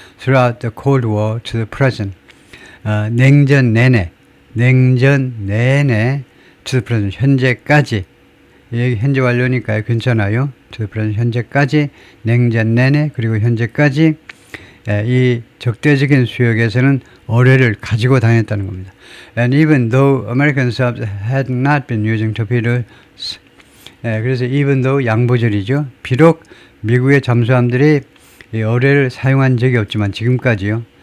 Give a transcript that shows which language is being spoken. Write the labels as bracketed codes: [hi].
[en] Throughout the Cold War to the present. [ko] 냉전 내내 [en] to the present, [ko] 현재까지. 현재 완료니까요. 괜찮아요. [en] to the present, [ko] 현재까지, 냉전 내내, 그리고 현재까지 이 적대적인 수역에서는 어뢰를 가지고 다녔다는 겁니다. [en] And even though American subs had not been using torpedoes, [ko] 그래서 [en] even though [ko] 양보절이죠. 비록 미국의 잠수함들이 이 어뢰를 사용한 적이 없지만, 지금까지요.